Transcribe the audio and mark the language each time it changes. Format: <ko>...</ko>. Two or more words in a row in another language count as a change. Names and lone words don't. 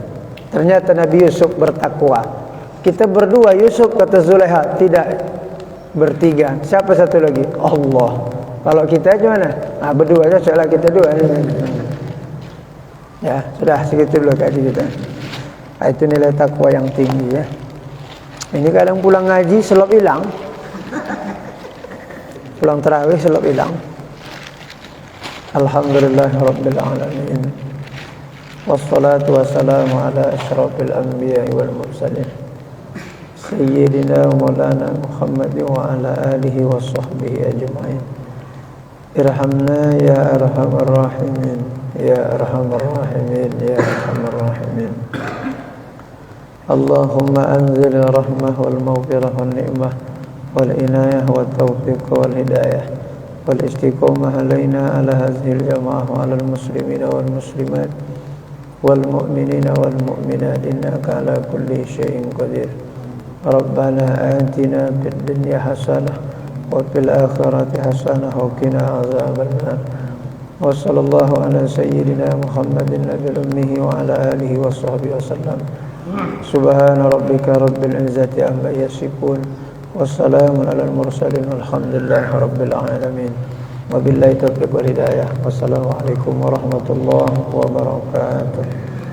<id>Ternyata Nabi Yusuf bertakwa. Kita berdua, Yusuf kata Zulaikha, tidak bertiga. Siapa satu lagi? Allah. Kalau kita gimana? Nah, berdua aja, soalnya kita dua. Ya, sudah segitu dulu kaji kita. Nah, itu nilai takwa yang tinggi ya. Ini kadang pulang ngaji selop hilang. Pulang tarawih selop hilang.</id> <ar>الحمد لله رب العالمين. والصلاة والسلام على أشرف الأنبياء والمرسلين. سيدنا مولانا محمد وعلى آله وصحبه أجمعين. ارحمنا يا أرحم الراحمين، يا أرحم الراحمين، يا أرحم الراحمين. اللهم أنزل الرحمة والمغفرة والنعمة والعناية والتوفيق والهداية والاستقامة علينا على هذه الجماعة وعلى المسلمين والمسلمات والمؤمنين والمؤمنات إنك على كل شيء قدير. ربنا آتنا في الدنيا حسنة وفي الآخرة حسنة وقنا عذاب النار. وصلى الله على سيدنا محمد النبي الأمي وعلى آله وصحبه وسلم. سبحان ربك رب العزة عما يصفون. وسلام على المرسلين والحمد لله رب العالمين. وبالله التوفيق والهداية. والسلام عليكم ورحمة الله وبركاته.</ar>